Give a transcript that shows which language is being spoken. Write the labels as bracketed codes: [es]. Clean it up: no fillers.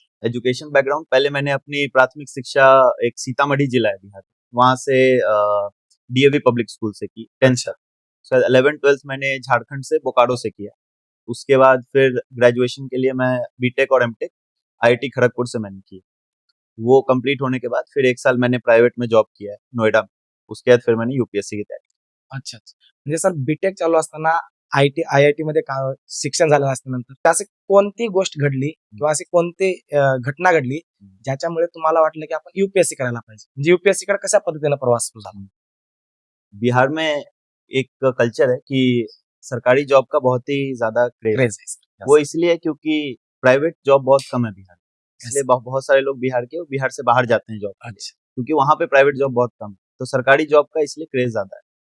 [hi] Education background, पहले मैंने अपनी प्राथमिक शिक्षा एक सीतामढ़ी जिला है बिहार, वहां से DAV पब्लिक स्कूल से की 10th तक. सो 11th-12th मैंने झारखंड से बोकारो से किया. उसके बाद फिर ग्रेजुएशन के लिए मैं बीटेक और एमटेक IIT खड़गपुर से मैंने की. वो कंप्लीट होने के बाद फिर 1 साल मैंने प्राइवेट में जॉब किया है नोएडा में. उसके बाद फिर मैंने UPSC की तैयारी. अच्छा. [mr] म्हणजे सर, बीटेक चालू असताना IIT मध्ये शिक्षण झालं असल्यानंतर अशी कोणती गोष्ट घडली किंवा अशी कोणती घटना घडली ज्याच्यामुळे तुम्हाला वाटलं की आपण UPSC करायला पाहिजे? म्हणजे UPSC कडे कशा पद्धतीने प्रवास सुरू झाला? [hi] बिहार में एक कल्चर है कि सरकारी जॉब का बहुत ही ज्यादा क्रेज. [mr] क्रेज आहे सर. [hi] वो इसलिए है क्योंकि प्राइवेट जॉब बहुत कम है बिहार में. इसलिए बहुत सारे लोग बिहार से बाहर जाते हैं जॉब के लिए, अच्छा. क्योंकि वहां पे प्राइवेट जॉब बहुत कम है. तो सरकारी जॉब का इसलिए क्रेज ज्यादा है.